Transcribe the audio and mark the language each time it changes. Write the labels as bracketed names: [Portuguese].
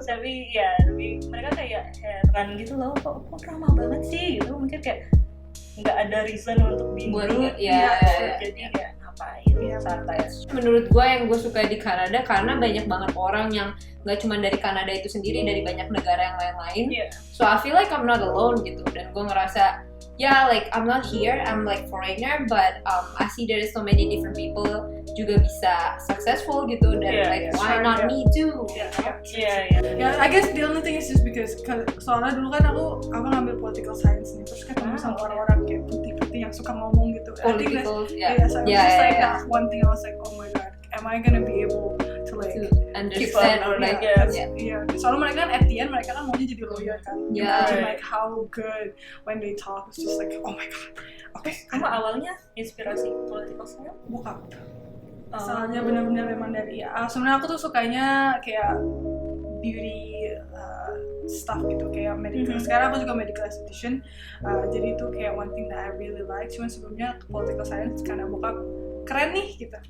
[Indonesian] Tapi ya mereka kayak heran gitu loh, kok drama banget sih gitu, mungkin kayak nggak ada reason untuk Buat bingung jadi kayak ngapain santai. Menurut gue yang gue suka di Kanada karena banyak banget orang yang nggak cuma dari Kanada itu sendiri, dari banyak negara yang lain-lain. [English] So I feel like I'm not alone [Indonesian] gitu, dan gue ngerasa [English] like I'm not here, I'm like foreigner, but I see there is so many different people [Indonesian] juga [English] bisa successful gitu, dan why not me too? Yeah, I guess the only thing is just because [Indonesian] soalnya dulu kan aku ngambil political science nih, terus ketemu sama orang-orang kayak putih-putih yang suka ngomong gitu. [English] Political, so I was just like that one thing I was like, oh my god, am I gonna be able to like understand or like [Indonesian] soalnya mereka kan [English] at the end [Indonesian] mereka kan maunya jadi lawyer kan. [English] Imagine like how good when they talk, it's just like oh my god. Okay, [Indonesian] Kamu awalnya inspirasi political science? Bukan. Soalnya benar-benar memang dari sebenarnya aku tuh sukanya kayak beauty stuff gitu, kayak medical. Sekarang aku juga [English] medical esthetician, [Indonesian] jadi itu kayak [English] one thing that I really like. [Indonesian] Cuman sebelumnya political science karena bokap keren nih gitu.